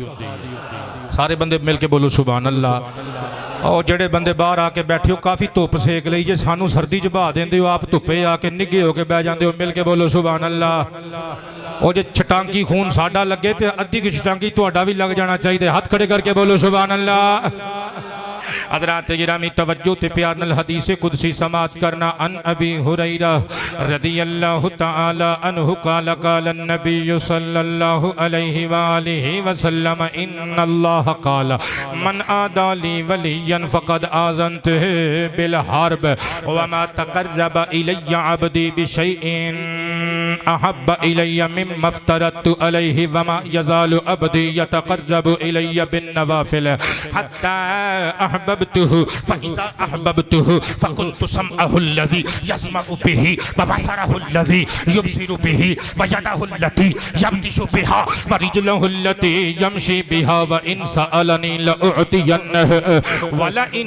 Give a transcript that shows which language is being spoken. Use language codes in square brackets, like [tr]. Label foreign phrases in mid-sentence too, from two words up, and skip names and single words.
[pa] سارے بندے مل کے بولو [ar] سبحان الله. [pa] اور جیہڑے بندے باہر آ کے بیٹھے ہو کافی دھپ سیک لئی جے، سانوں سردی چ بہا دیندے ہو، آپ دھپے آ کے نگھے ہو کے بہہ جاتے ہو. مل کے بولو [ar] سبحان الله. [pa] اور جے چھٹانکی خون ساڈا لگے تو ادھی کی چھٹانکی تہاڈا بھی لگ جانا چاہیے. ہتھ کھڑے کر کے بولو [ar] سبحان الله. [pa] حضرات گرامی توجہ تے پیار نال حدیث قدسی سماعت کرنا. [ar] عن أبي هريرة رضي الله تعالى عنه قال قال النبي صلى الله عليه وآله وسلم إن الله قال من عادى لي وليا فقد آذنته بالحرب وما تقرب إلي عبدي بشيء أحب إلي مما افترضت عليه وما يزال عبدي يتقرب إلي بن نوافل حتى أحببته فإذا أحببته فكنت سمعه الذي يسمع به وبصره الذي يبصر به ويده التي يبطش بها ورجله التي يمشي بها وإن سألني لأعطينه ولئن